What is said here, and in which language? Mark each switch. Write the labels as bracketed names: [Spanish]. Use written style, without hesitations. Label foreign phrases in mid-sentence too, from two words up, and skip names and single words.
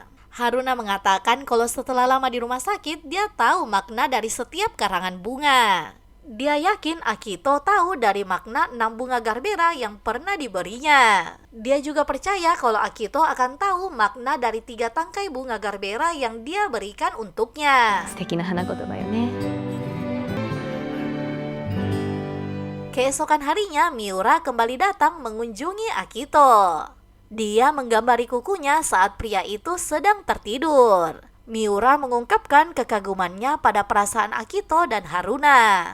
[Indonesian] Haruna mengatakan kalau setelah lama di rumah sakit, dia tahu makna dari setiap karangan bunga. Dia yakin Akito tahu dari makna 6 bunga Garbera yang pernah diberinya. Dia juga percaya kalau Akito akan tahu makna dari 3 tangkai bunga Garbera yang dia berikan untuknya. [Japanese] 素敵な花言葉よね。 [Indonesian] Keesokan harinya, Miura kembali datang mengunjungi Akito. Dia menggambari kukunya saat pria itu sedang tertidur. Miura mengungkapkan kekagumannya pada perasaan Akito dan Haruna.